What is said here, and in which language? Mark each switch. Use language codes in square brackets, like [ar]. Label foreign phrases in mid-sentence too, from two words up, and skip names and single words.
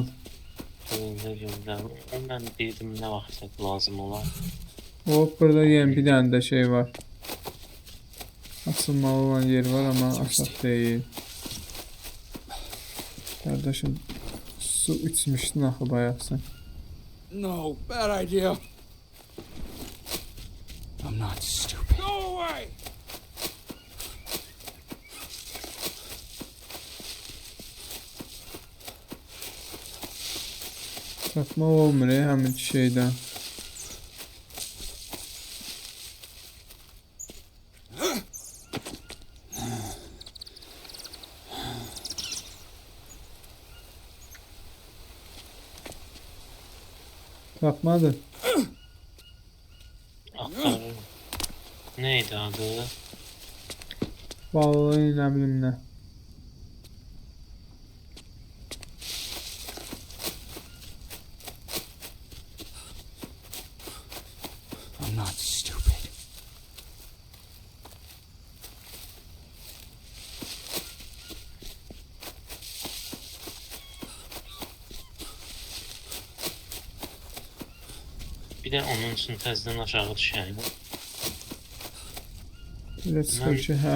[az] Gözlə. Mən deyirdim nə vaxt lazım olar. Hop, burada yenə bir dənə də şey var. Asılmalı olan yer var ama asaq deyil. Kardeşim, su içmişdin axı bayaq sən. [en] No, bad idea. I'm not stupid. Go away! [az] Tapmaq olmur həmin şeydən. Tapmadı. Axtarırım. Neydi adı? Vallahi nə bilim nə. [en] I'm not stupid. [az] Bir də onun üçün təzədən aşağı düşəyim. Elə çıxır ki, hə.